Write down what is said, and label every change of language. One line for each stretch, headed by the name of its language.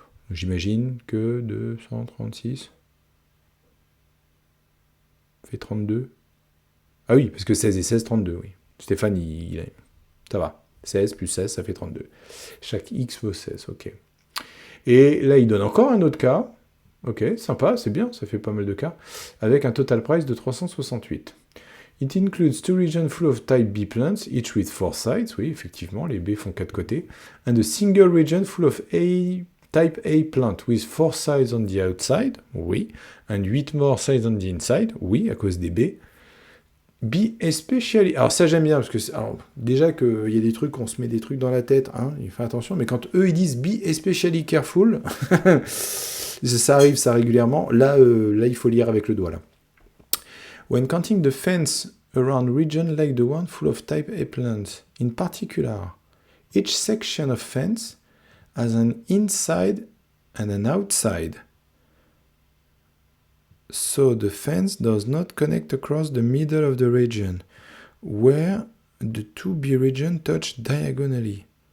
French: J'imagine que 236 fait 32. Ah oui, parce que 16 et 16, 32, oui. Stéphane, ça va. 16 plus 16, ça fait 32. Chaque X vaut 16, ok. Et là, il donne encore un autre cas. Ok, sympa, c'est bien, ça fait pas mal de cas. Avec un total price de 368.
English: It includes 2 regions full of type B plants, each with 4 sides.
French: Oui, effectivement, les B font 4 côtés.
English: And a single region full of type A plant with 4 sides on the outside. Oui. And 8 more sides on the inside.
French: Oui, à cause des B.
English: Be especially...
French: Alors ça j'aime bien, parce que déjà qu'il y a des trucs, on se met des trucs dans la tête, hein, il faut attention, mais quand eux ils disent
English: be especially careful,
French: ça arrive ça régulièrement, là il faut lire avec le doigt là.
English: When counting the fence around region like the one full of type A plants, in particular, each section of fence has an inside and an outside. So the fence does not connect across the middle of the region, where the two B regions touch diagonally.